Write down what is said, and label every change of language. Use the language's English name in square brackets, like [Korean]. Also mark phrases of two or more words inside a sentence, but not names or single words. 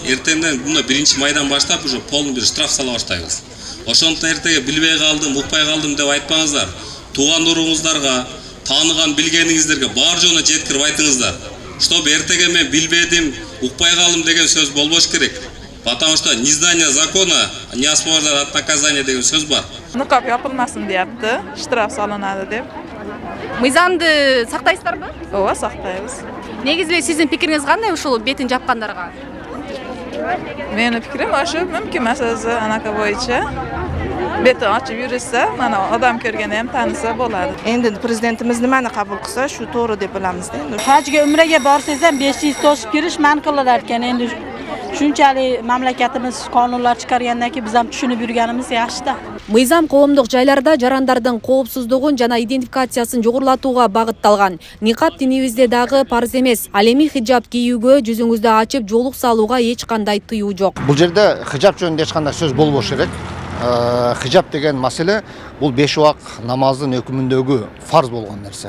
[Kyrgyz] Эртеңден мына 1-майдан баштап [Russian] уже полный [Kyrgyz] бир штраф сала баштайбыз. Ошондуктан эртеге билбей калдым, укпай калдым деп айтпаңыздар. Туугандууруңуздарга, тааныган билгениңиздерге бар жона жеткирип айтыңыздар. Чтобы эртеге мен билбедим, укпай калдым деген сөз болбош керек. [Russian] Потому что незнание закона не освобождает от наказания [Kyrgyz] деген сөз бар. Никап япылмасын deyapti, штраф салынады деп. Мыйзамды сактайсыздарбы? Ооба, сактайбыз. Негизи сиздин пикириңиз кандай ушул бетин жапкандарга? Менин пикирим ошо мүмкүн маселеси анака боюнча. Бети ачып жүрүшсө, мана адам көргөндө ham таныса болот. [Uzbek] Endi prezidentimiz nimani qabul qilsa, shu to'g'ri deb bilamiz-da. Endi hajga umraga borsangiz ham 500 to'sib kirish man qilinadi ekan. Endi shunchalik mamlakatimiz qonunlar chiqargandan keyin biz ham tushunib yurganimiz yaxshi-da. [Kyrgyz] Мыйзам коомдук жайларда жарандардын коопсуздугун жана идентификациясын жогорулатууга багытталган. Никап динибизде дагы парз эмес. Ал эми хиджаб кийүүгө, жүзүңүздү ачып жоолук салууга эч кандай тыюу жок. Бул жерде хиджаб жөнүндө эч кандай сөз болбош керек. Хиджаб деген маселе бул 5 убак намаздын өкүмүндөгү фарз болгон нерсе.